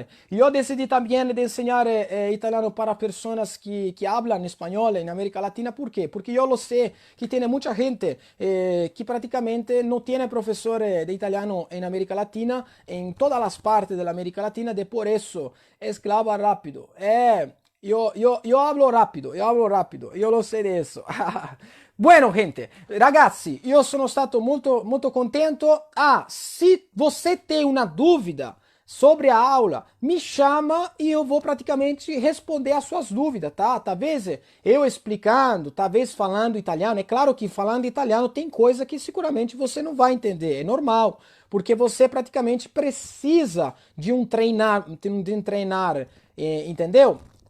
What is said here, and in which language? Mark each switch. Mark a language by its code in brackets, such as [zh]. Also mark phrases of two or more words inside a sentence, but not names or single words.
[pt] E eu decidi também de ensinar italiano para pessoas que hablan espanhol na América Latina. ¿Por quê? Porque eu sei que tem muita gente que praticamente não tem professor de italiano na América Latina, em todas as partes da América Latina, de por isso esclava rápido. [it] Io hablo rapido, io lo so adesso. Bueno, gente, ragazzi, io sono stato molto contento. [pt] Se você tem uma dúvida, sobre a aula, me chama e eu vou praticamente responder as suas dúvidas, tá? Talvez eu explicando, talvez falando italiano. É claro que falando italiano tem coisa que seguramente você não vai entender, é normal, porque você praticamente precisa de um treinar, entendeu?